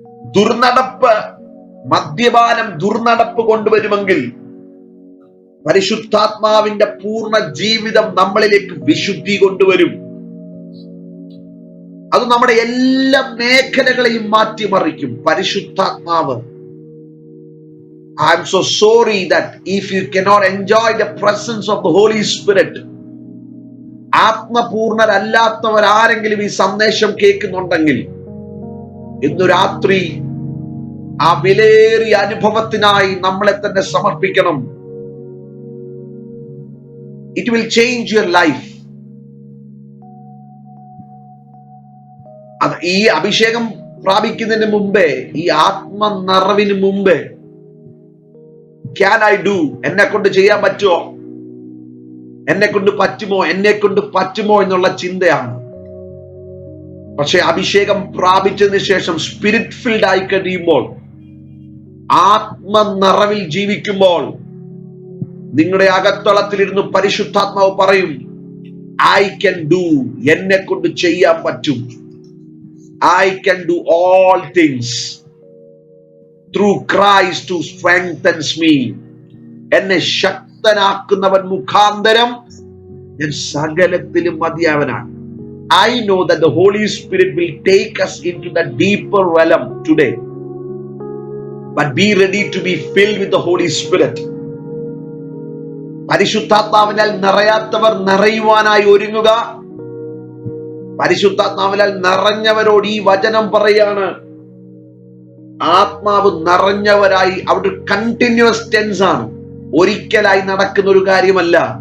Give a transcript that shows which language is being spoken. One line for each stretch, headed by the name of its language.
Malayalam: ദുർനടപ്പ്, മദ്യപാനം ദുർനടപ്പ് കൊണ്ടുവരുമെങ്കിൽ പരിശുദ്ധാത്മാവിന്റെ പൂർണ്ണ ജീവിതം നമ്മളിലേക്ക് വിശുദ്ധി കൊണ്ടുവരും. അത് നമ്മുടെ എല്ലാ മേഖലകളെയും മാറ്റിമറിക്കും. പരിശുദ്ധാത്മാവ്.
English: I am so sorry that if you cannot enjoy the presence of the Holy Spirit,
Malayalam: ആത്മപൂർണരല്ലാത്തവർ ആരെങ്കിലും ഈ സന്ദേശം കേൾക്കുന്നുണ്ടെങ്കിൽ ഇന്നു രാത്രി ആ വിലയേറിയ അനുഭവത്തിനായി നമ്മളെ തന്നെ സമർപ്പിക്കണം.
English: It will change your life.
Malayalam: അത് ഈ അഭിഷേകം പ്രാപിക്കുന്നതിന് മുമ്പേ, ഈ ആത്മ നിറവിന് മുമ്പേ,
English: can I do,
Malayalam: എന്നെ കൊണ്ട് ചെയ്യാൻ പറ്റുമോ, എന്നെ കൊണ്ട് പറ്റുമോ എന്നുള്ള ചിന്തയാണ്. പക്ഷെ അഭിഷേകം പ്രാപിച്ചതിന് ശേഷം സ്പിരിറ്റ് ഫിൽഡ് ആയി കഴിയുമ്പോൾ, ആത്മ നിറവിൽ ജീവിക്കുമ്പോൾ, നിങ്ങളുടെ അകത്തളത്തിലിരുന്ന് പരിശുദ്ധാത്മാവ് പറയും,
English: I can do,
Malayalam: എന്നെ കൊണ്ട് ചെയ്യാൻ പറ്റും.
English: I can do all things through Christ who strengthens me.
Malayalam: എന്നെ ശക്തനാക്കുന്നവൻ മുഖാന്തരം ഞാൻ സകലത്തിലും മതിയാവനാണ്.
English: I know that the Holy Spirit will take us into the deeper realm today. But be ready to be filled with the Holy Spirit.
Malayalam: പരിശുദ്ധാത്മാവിനാൽ നിറയാത്തവർ നിറയുവാനായി ഒരുങ്ങുക. പരിശുദ്ധാത്മാവിനാൽ നിറഞ്ഞവരോട് ഈ വചനം പറയാണ്, ആത്മാവ് നിറഞ്ഞവരായി. അവിടെ കണ്ടിന്യൂസ് ടെൻസ് ആണ്, ഒരിക്കലായി നടക്കുന്ന ഒരു കാര്യമല്ല.